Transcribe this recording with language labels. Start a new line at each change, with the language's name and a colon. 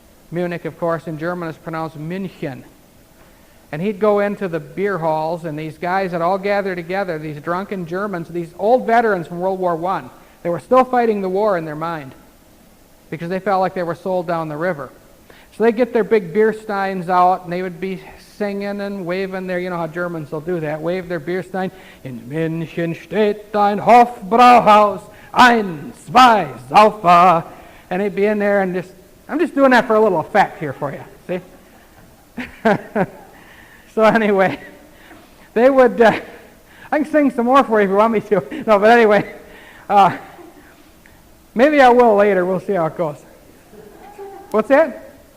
English: Munich, of course, in German is pronounced München. And he'd go into the beer halls, and these guys had all gathered together, these drunken Germans, these old veterans from World War I. They were still fighting the war in their mind because they felt like they were sold down the river. So they'd get their big beer steins out, and they would be singing and waving their, you know how Germans will do that, wave their beer stein.
German: In München steht ein Hofbrauhaus, ein, zwei, saufer.
English: And they'd be in there and I'm just doing that for a little effect here for you, see? So anyway, they would, I can sing some more for you if you want me to. No, but anyway, maybe I will later. We'll see how it goes. What's that?